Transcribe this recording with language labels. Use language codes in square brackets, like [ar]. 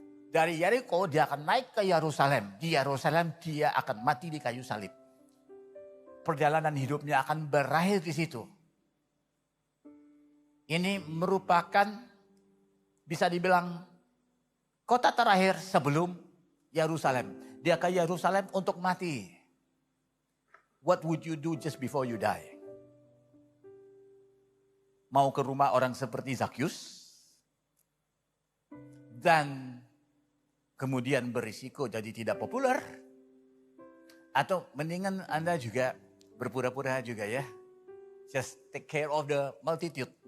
[id] Dari Yeriko dia akan naik ke Yerusalem. Di Yerusalem dia akan mati di kayu salib. Perjalanan hidupnya akan berakhir di situ. Ini merupakan bisa dibilang kota terakhir sebelum Yerusalem. Dia ke Yerusalem untuk mati. [en] What would you do just before you die? [id] Mau ke rumah orang seperti Zakheus dan kemudian berisiko jadi tidak populer, atau mendingan Anda juga berpura-pura juga ya, [en] just take care of the multitude.